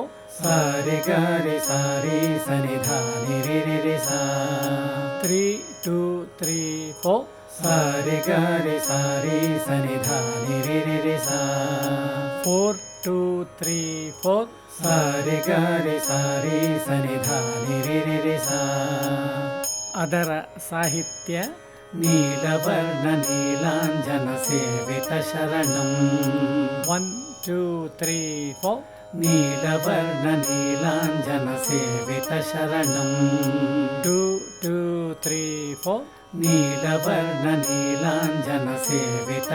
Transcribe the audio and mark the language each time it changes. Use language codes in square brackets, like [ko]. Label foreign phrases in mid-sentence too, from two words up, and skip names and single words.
[kn] ಸರಿ ಗ ರಿ ಸ ರಿ ಸ ನಿ ಧ ನಿ ರಿ ರಿ ರಿ ಸ. 3 2 3 4. ಸರಿ ಗ ರಿ ಸ ರಿ ಸ ನಿ ಧ ನಿ ರಿ ರಿ ರಿ ಸ. 4 2 3 4. ಸರಿ ಗ ರಿ ಸ ರಿ ಸ ನಿ ಧ ನಿ ರಿ ರಿ ರಿ ಸ. ಅದರ ಸಾಹಿತ್ಯ [sa] ನೀಲವರ್ಣ ನೀಲಾಂಜನ ಸೇವಿತ ಶರಣಂ 1 2 3 4 ನೀಲವರ್ಣ ನೀಲಾಂಜನ ಸೇವಿತ ಶರಣಂ 2 2 3 4 ನೀಲವರ್ಣ ನೀಲಾಂಜನ ಸೇವಿತ